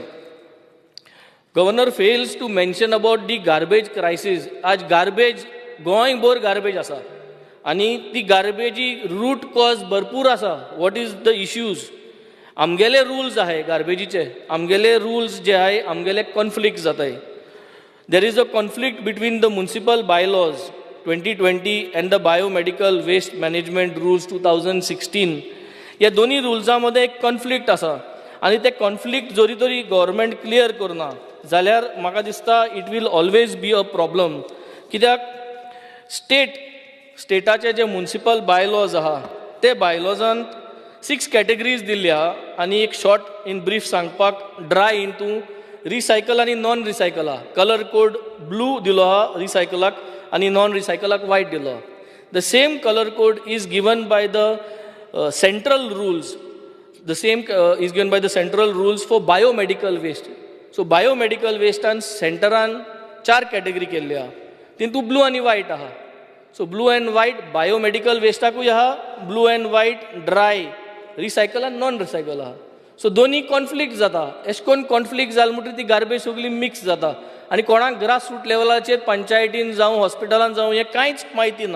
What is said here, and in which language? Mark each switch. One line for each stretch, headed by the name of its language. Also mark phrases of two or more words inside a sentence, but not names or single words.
English: governor fails to mention about the garbage crisis.
Konkani: आज गार्बेज गोंयभर गार्बेज आसा आनी ती गार्बेजी
English: root cause
Konkani: भरपूर आसा.
English: what is the issues?
Konkani: आमगेले रुल्स आहाय गार्बेजीचे, आमगेले रुल्स जे आहाय आमगेले कॉन्फ्लिक्ट जाताय.
English: there is a conflict between the municipal bylaws 2020 and the biomedical waste management rules 2016.
Konkani: या दोन्ही रुल्सां मध्ये एक कॉन्फ्लिक्ट आसा आनी ते कॉन्फ्लिक्ट जोरी तरी गव्हर्मेंट क्लियर करना जाल्यार म्हाका दिसता
English: it will always be a problem.
Konkani: कित्याक स्टेटाचे जे
English: municipal bylaws
Konkani: आहा ते बायलॉजांत 6 कॅटेगरीज दिल्ल्या आनी एक
English: short in brief
Konkani: सांगपाक
English: dry into recycle
Konkani: आनी
English: non recycle
Konkani: आहा.
English: colour code
Konkani: ब्लू दिलो आहा रिसायकलाक आणि नॉन रिसायकलाक वायट दिलो.
English: the same colour code is given by the central rules. the same is given by the central rules for biomedical waste.
Konkani: सो बायोमेडिकल वेस्टान सेंटरान 4 कॅटेगरी केल्ली आहा. तितून ब्लू आनी वायट आहा.
English: so blue and white
Konkani: बायोमेडिकल वेस्टाकूय आहा,
English: blue and white dry recycle
Konkani: आनी
English: non recycle
Konkani: आहा. सो दोनी कॉन्फ्लिक्ट जाता. अशें करून कॉन्फ्लिक्ट जालें म्हणटकीर ती गार्बेज सगळी मिक्स जाता आनी कोणाक
English: grass root
Konkani: लेवलाचेर पंचायतीन जावं हॉस्पिटलान जावं हें कांयच म्हायती ना.